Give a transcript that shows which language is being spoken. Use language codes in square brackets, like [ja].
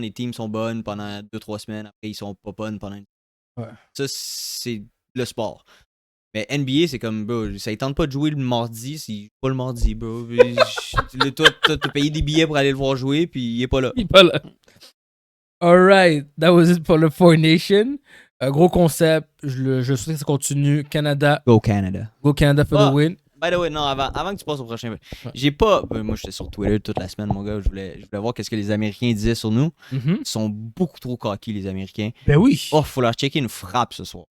[fr] Les teams sont bonnes pendant 2-3 semaines. Après, ils sont pas bonnes pendant une. Ouais. Ça, c'est le sport. Mais NBA, c'est comme, bro, ça ne tente pas de jouer le mardi, c'est pas le mardi, bro. Toi, t'as payé des billets pour aller le voir jouer, puis il est pas là. [en] Alright, that was it [fr] pour le [en] Four Nation. [fr] Gros concept, je souhaite que ça continue. [en] Canada. Go Canada. Go Canada for the win. By the way, [fr] non, avant que tu passes au prochain. J'ai pas. Moi, j'étais sur Twitter toute la semaine, mon gars. Je voulais voir qu'est-ce que les Américains disaient sur nous. Ils sont beaucoup trop cocky, les Américains. Ben oui. Oh, faut leur checker une frappe ce soir.